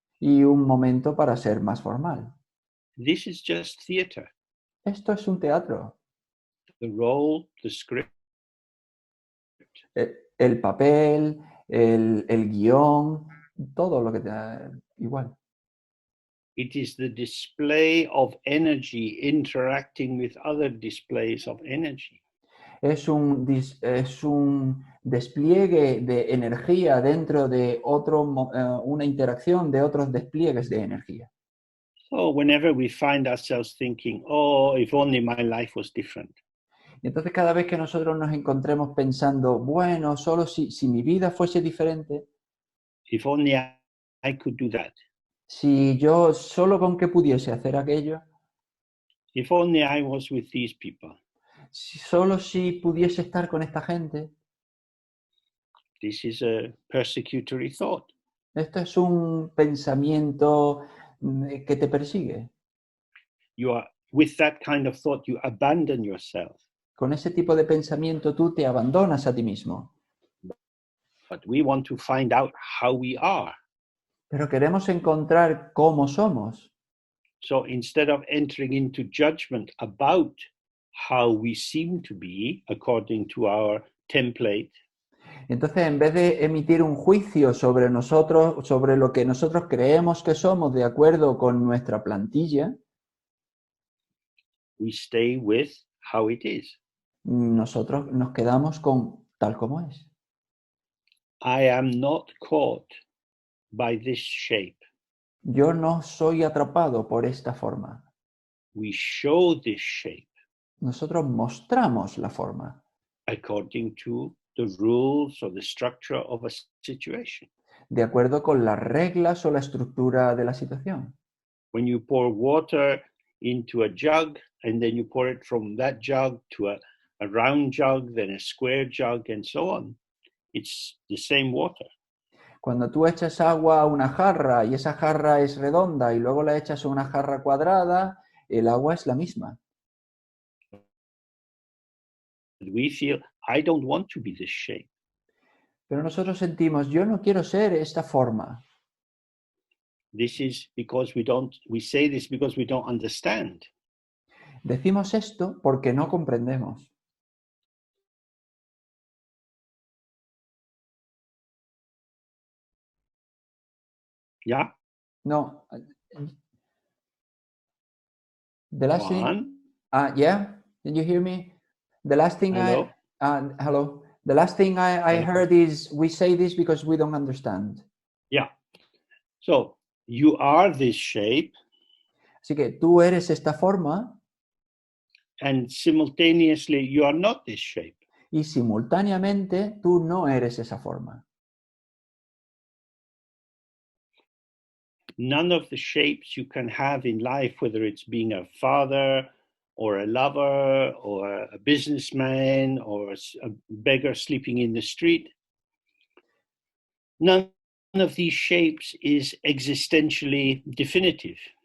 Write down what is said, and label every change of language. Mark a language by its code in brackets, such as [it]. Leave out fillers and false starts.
[es] y un momento para ser más formal. [en] This is just theater. [es] Esto es un teatro. [en] The role, the script, [es] El papel, el guión, todo lo que te da igual. [en] it is the display of energy interacting with other displays of energy. [es] Es un despliegue de energía dentro de una interacción de otros despliegues de energía. [en] So whenever we find ourselves thinking, oh, if only my life was different, [es] Y entonces cada vez que nosotros nos encontremos pensando, bueno, solo si mi vida fuese diferente, [en] if only I could do that, [es] si yo solo con que pudiese hacer aquello, [en] if only I was with these people, [es] solo si pudiese estar con esta gente, [en] this is a persecutory thought. [es] esto es un pensamiento que te persigue. [en] You are, with that kind of thought, you abandon yourself. [es] Con ese tipo de pensamiento tú te abandonas a ti mismo. [en] But we want to find out how we are. [es] Pero queremos encontrar cómo somos. [en] So instead of entering into judgment about how we seem to be according to our template, [es] Entonces, en vez de emitir un juicio sobre nosotros, sobre lo que nosotros creemos que somos de acuerdo con nuestra plantilla, [en] we stay with how it is. [es] nosotros nos quedamos con tal como es. [en] I am not caught by this shape. [es] Yo no soy atrapado por esta forma. [en] We show this shape [es] Nosotros mostramos la forma [en] according to the rules or the structure of a situation. [es] de acuerdo con las reglas o la estructura de la situación. [en] When you pour water into a jug and then you pour it from that jug to a round jug, then a square jug, and so on, it's the same water. [es] Cuando tú echas agua a una jarra y esa jarra es redonda y luego la echas a una jarra cuadrada, el agua es la misma. [en] We feel, I don't want to be this shape. [es] Pero nosotros sentimos, yo no quiero ser esta forma. [en] This is because we say this because we don't understand. [es] Decimos esto porque no comprendemos. [en] Yeah? No. The last Go thing, on. yeah, did you hear me? The last thing Hello? hello. The last thing I Hello? heard is we say this because we don't understand. Yeah. So you are this shape, [es] Así que tú eres esta forma [en] and simultaneously you are not this shape. [es] y simultáneamente tú no eres esa forma. [en] None of the shapes you can have in life, whether it's being a father or a lover or a businessman or a beggar sleeping in the street, none of these shapes is existentially definitive.